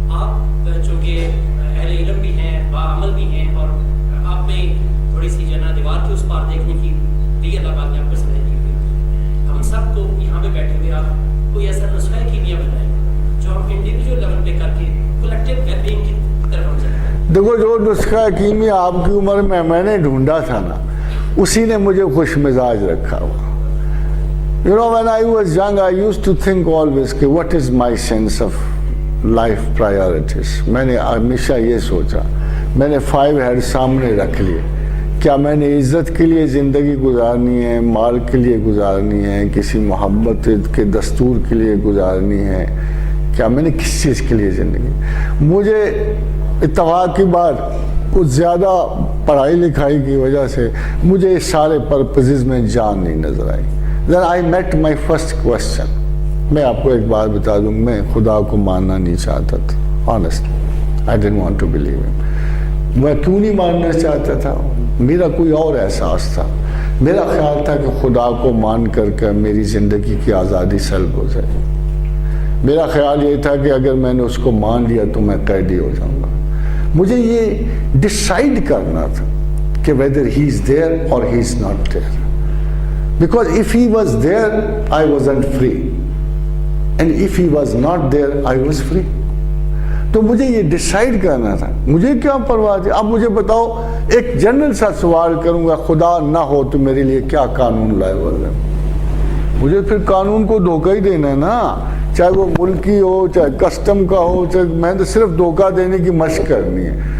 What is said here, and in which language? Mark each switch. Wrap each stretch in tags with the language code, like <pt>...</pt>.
<ur>آپ چونکہ اہل علم بھی ہیں, باعمل بھی ہیں, اور آپ میں تھوڑی سی جو ہے نا دیوار کے اس پار دیکھنے کی بھی اللہ پاک نے آپ کو صلاحیت دی ہوئی. ہم سب کو یہاں پہ بیٹھے ہوئے آپ کوئی ایسا نسخہ کیمیا بتائیں جو ہم انڈیویجول لیول پہ کر کے کلیکٹیو ویلبینگ کی طرف ہم چلیں. دیکھو, جو نسخہ کیمیا آپ کی عمر میں نے ڈھونڈا تھا نا, اسی نے مجھے خوش مزاج رکھا ہوا.</ur> <en>You know, when I was young, I used to think always کہ what is my sense of life priorities.</en> <ur>میں نے ہمیشہ یہ سوچا, میں نے 5 ہیڈ سامنے رکھ لیے. کیا میں نے عزت کے لیے زندگی گزارنی ہے, مال کے لیے گزارنی ہے, کسی محبت کے دستور کے لیے گزارنی ہے, کیا میں نے کس چیز کے لیے زندگی. مجھے اتفاق کی بات, کچھ زیادہ پڑھائی لکھائی کی وجہ سے مجھے اس سارے پرپزز میں جان نہیں نظر آئی.</ur> <en>Then I met my first question.</en> <ur>میں آپ کو ایک بات بتا دوں, میں خدا کو ماننا نہیں چاہتا تھا.</ur> <en>Honestly, I didn't want to believe him.</en> <ur>میں کیوں نہیں ماننا چاہتا تھا؟ میرا کوئی اور احساس تھا. میرا خیال تھا کہ خدا کو مان کر میری زندگی کی آزادی سلب ہو جائے. میرا خیال یہ تھا کہ اگر میں نے اس کو مان لیا تو میں قیدی ہو جاؤں گا. مجھے یہ ڈیسائیڈ کرنا تھا کہ</ur> <en>whether he is there or he is not there. Because if he was there, I wasn't free. And if he was not there, I was free.</en> <ur>تو مجھے یہ ڈیسائیڈ کرنا تھا. مجھے کیا پرواہ تھی؟ اب مجھے بتاؤ, ایک جنرل سا سوال کروں گا, خدا نہ ہو تو میرے لیے کیا قانون لائے ہوئے ہیں؟ مجھے پھر قانون کو دھوکہ ہی دینا ہے نا, چاہے وہ ملکی ہو, چاہے کسٹم کا ہو, چاہے میں تو صرف دھوکہ دینے کی مشق کرنی ہے.</ur>